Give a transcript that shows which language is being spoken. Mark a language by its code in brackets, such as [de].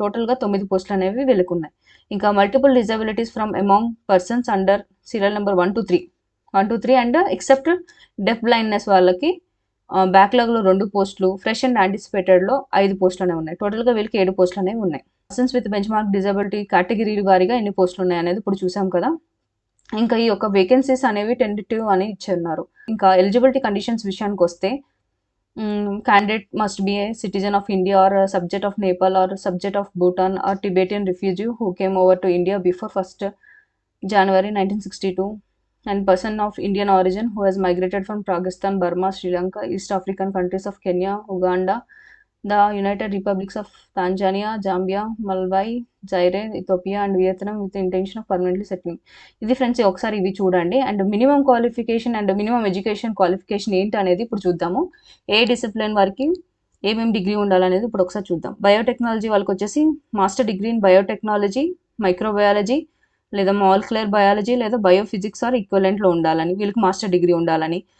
[te] టోటల్గా 9 పోస్టులు అనేవి వీళ్ళకి ఉన్నాయి. ఇంకా multiple disabilities from among persons under serial number 1 to 3 and except deaf blindness వాళ్ళకి బ్యాక్లాగ్లో 2 పోస్టులు, ఫ్రెష్ అండ్ యాంటిసిపేటెడ్లో 5 పోస్టులు అనేవి ఉన్నాయి. టోటల్గా వీళ్ళకి 7 పోస్టులు అనేవి ఉన్నాయి. Persons with bench mark disability category వారీగా ఎన్ని పోస్టులు ఉన్నాయి అనేది ఇప్పుడు చూసాం కదా. ఇంకా ఈ యొక్క వేకెన్సీస్ అనేవి టెంటేటివ్ అని ఇచ్చున్నారు. ఇంకా ఎలిజిబిలిటీ కండిషన్స్ విషయానికి వస్తే [en] candidate must be a citizen of India or a subject of Nepal or a subject of Bhutan or Tibetan refugee who came over to India before 1st January 1962 and person of Indian origin who has migrated from Pakistan, Burma, Sri Lanka, East African countries of Kenya, Uganda, the United Republics of Tanzania, Zambia, Malawi, Zaire, Ethiopia and Vietnam with the intention of permanently settling. [te] ఇది friends ఒకసారి ఇవి చూడండి. And minimum qualification and minimum education qualification ఏంటి అనేది ఇప్పుడు చూద్దాము. ఏ discipline వారికి ఏమేమి డిగ్రీ ఉండాలనేది ఇప్పుడు ఒకసారి చూద్దాం. బయోటెక్నాలజీ వాళ్ళకి వచ్చేసి master degree in biotechnology, microbiology లేదా మాలిక్యులర్ బయాలజీ లేదా బయోఫిజిక్స్ ఆర్ ఈక్వలెంట్లో ఉండాలని వీళ్ళకి మాస్టర్ డిగ్రీ ఉండాలని.